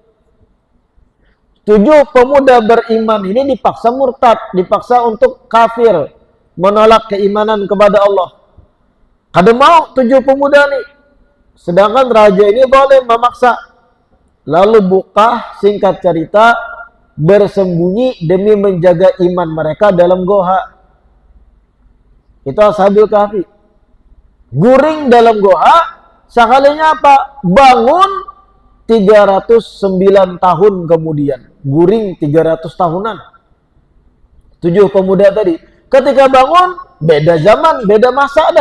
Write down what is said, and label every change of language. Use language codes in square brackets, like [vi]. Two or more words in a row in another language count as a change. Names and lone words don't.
[id] 7 pemuda beriman ini dipaksa murtad, dipaksa untuk kafir, menolak keimanan kepada Allah. [bjn] Kada mau 7 pemuda nih. [id] Sedangkan raja ini zalim, memaksa. Lalu buka, singkat cerita, bersembunyi demi menjaga iman mereka dalam goha. Itu Ashabul Kahfi. [bjn] Guring dalam goha, sekalinya apa? [id] Bangun 309 tahun kemudian. [bjn] Guring 300 tahunan. 7 pemuda tadi. [id] Ketika bangun, beda zaman, beda masa dah.